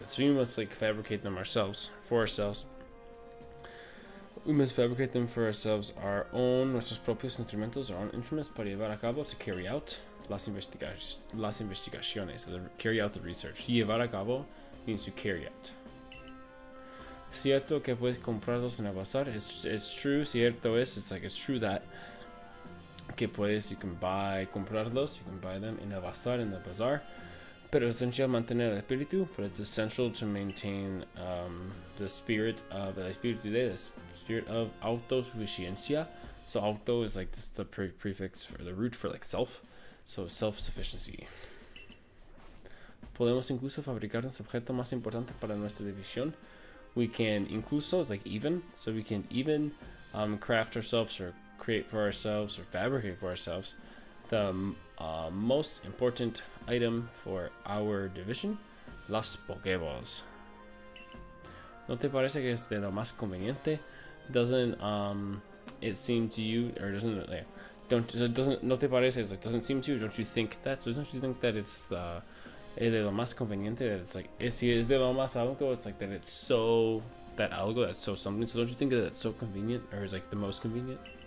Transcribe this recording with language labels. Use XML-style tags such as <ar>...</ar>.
<en>So we must like fabricate them ourselves for ourselves. We must fabricate them for ourselves, our own,</en> <es>nuestros propios instrumentos,</es> <en>our own instruments</en> <es>para llevar a cabo,</es> <en>to carry out</en> <es>las investigaciones,</es> <en>so to carry out the research.</en> <es>Llevar a cabo</es> <en>means to carry out.</en> <es>Cierto que puedes comprarlos en el bazar.</es> <en>It's true,</en> <es>cierto es,</es> <en>it's like it's true that</en> <es>que puedes,</es> <en>you can comprarlos, you can buy them in</en> <es>el bazar,</es> <en>in the bazaar.</en> <es>Pero es esencial mantener el espíritu,</es> <en>but it's essential to maintain the spirit of</en> <es>el espíritu de,</es> <en>the spirit of autosuficiencia. So auto is like this is the prefix for the root for like self, so self-sufficiency.</en> <es>Podemos incluso fabricar un objeto más importante para nuestra división.</es> <en>We can incluso is like even, so we can even craft ourselves or create for ourselves or fabricate for ourselves the most important item for our division, las Pokeballs.</en> <es>¿No te parece que es de lo más conveniente?</es> <en>Doesn't it seem to you, or doesn't it?</en> <es>No te parece?</es> <en>It's like doesn't seem to you? Don't you think that? So don't you think that it's the</en> <es>de lo más conveniente?</es> <en>That it's like</en> <es>si es de lo más algo,</es> <en>it's like that it's so that algo that's so something. So don't you think that it's so convenient, or is like the most convenient?</en>